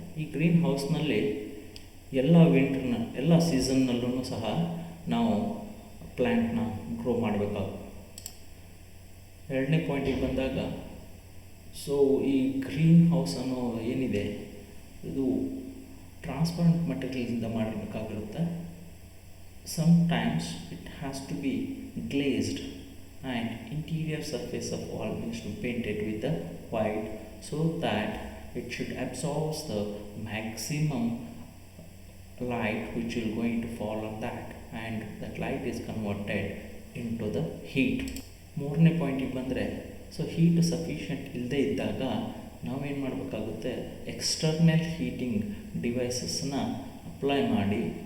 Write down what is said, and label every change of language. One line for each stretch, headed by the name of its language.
Kannada: ಈ ಗ್ರೀನ್ ಹೌಸ್ನಲ್ಲಿ ಎಲ್ಲ ಸೀಸನ್ನಲ್ಲೂ ಸಹ ನಾವು ಪ್ಲ್ಯಾಂಟ್ನ ಗ್ರೋ ಮಾಡಬೇಕಾಗುತ್ತೆ. ಎರಡನೇ ಪಾಯಿಂಟಿಗೆ ಬಂದಾಗ, ಸೊ ಈ ಗ್ರೀನ್ ಹೌಸ್ ಅನ್ನೋ ಏನಿದೆ ಇದು transparent ಮೆಟೀರಿಯಲಿಂದ ಮಾಡಬೇಕಾಗಿರುತ್ತೆ.
English: Sometimes it has to be glazed and interior surface of wall needs to be painted with the white so that it should absorb the maximum light which will going to fall on that, and that light is converted into the heat.
Kannada: ಮೂರನೇ ಪಾಯಿಂಟಿಗೆ ಬಂದರೆ, so heat sufficient ಇಲ್ಲದೇ ಇದ್ದಾಗ ನಾವೇನು ಮಾಡಬೇಕಾಗುತ್ತೆ, external heating ಡಿವೈಸಸ್ನ apply ಮಾಡಿ